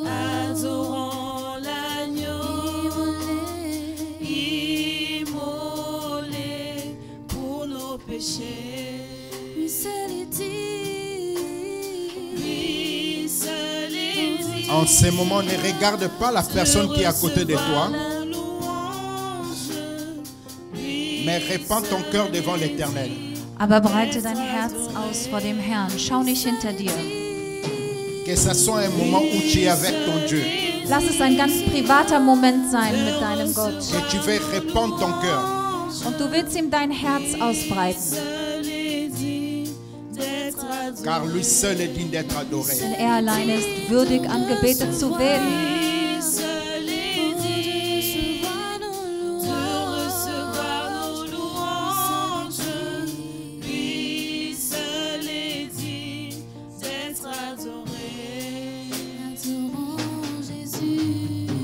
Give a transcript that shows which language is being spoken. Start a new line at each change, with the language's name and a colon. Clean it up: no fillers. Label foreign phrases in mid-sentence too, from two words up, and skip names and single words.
French: Adorons l'agneau immolé pour nos péchés. Lui seul est digne. Lui seul est digne. En ce moment, ne regarde pas la personne qui est à côté de toi, mais répands ton cœur devant l'Éternel.
German: Aber breite dein Herz aus vor dem Herrn. Schau nicht hinter dir.
French: Que ce soit un moment où tu es avec ton Dieu,
German: Lass es ein ganz privater Moment sein mit deinem Gott.
French: que tu veux répandre ton cœur.
German: Und du willst ihm dein Herz ausbreiten.
French: Car lui seul est digne d'être adoré.
German: Denn er allein ist würdig, angebetet zu werden.
French: Lui seul est digne de recevoir nos louanges. Lui seul est digne d'être adoré. Adorons Jésus.